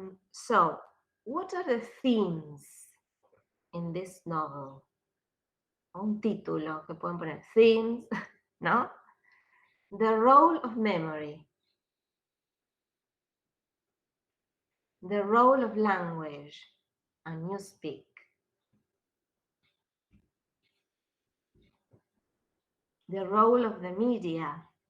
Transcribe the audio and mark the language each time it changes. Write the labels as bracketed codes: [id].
[en] So, what are the themes in this novel? [es] Un título que pueden poner, themes, ¿no? [en] The role of memory, the role of language, and newspeak. The role of the media,